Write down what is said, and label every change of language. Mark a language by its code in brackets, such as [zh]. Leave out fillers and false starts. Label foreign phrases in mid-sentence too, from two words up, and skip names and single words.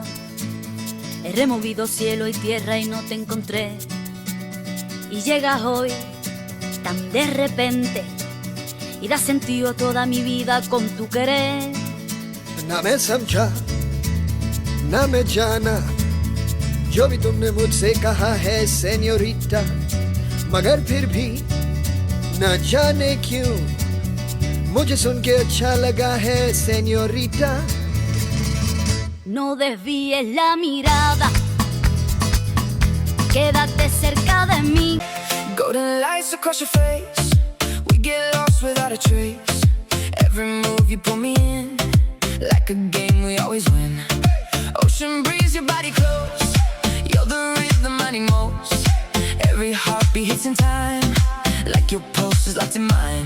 [es] He removido cielo y tierra y no te encontré. Y llegas hoy tan de repente y das sentido a toda mi vida con tu querer. [hi] ना मैं समझा ना मैं जाना जो भी तुमने मुझसे कहा है सेन्योरिटा, मगर फिर भी न जाने क्यों मुझे सुन के अच्छा लगा है señorita. [es] No desvíes la mirada, quédate cerca de mí. [en] Golden lights across your face, we get lost without a trace. Every move you pull me in, like a game we always win. Ocean breeze, your body close, you're the rhythm I need most. Every heartbeat hits in time, like your pulse is locked in mine.